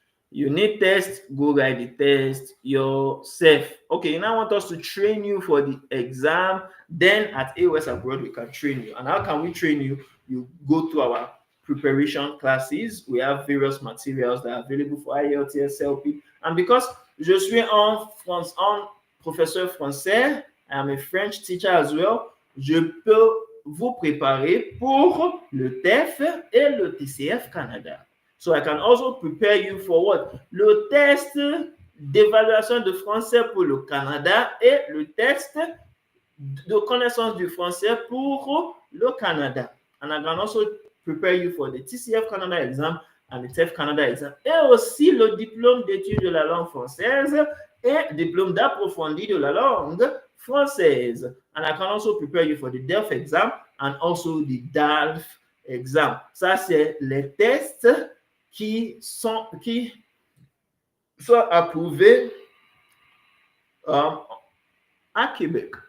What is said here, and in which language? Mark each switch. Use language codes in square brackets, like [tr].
[en] You need test, go write the test yourself. Okay, you now want us to train you for the exam. Then at A.O.S Abroad, we can train you. And how can we train you? You go to our preparation classes. We have various materials that are available for IELTS LP. [fr] And because je suis un professeur français, I am a French teacher as well, je peux vous préparer pour le TEF et le TCF Canada. [en] So I can also prepare you for what? [fr] Le test d'évaluation de français pour le Canada et le test de connaissance du français pour le Canada. [en] And I can also prepare you for the TCF Canada exam and the TEF Canada exam. [fr] Et aussi le diplôme d'études de la langue française et diplôme d'approfondi de la langue française. [en] And I can also prepare you for the DELF exam and also the DALF exam. [fr] Ça, c'est les tests qui sont approuvés à Québec.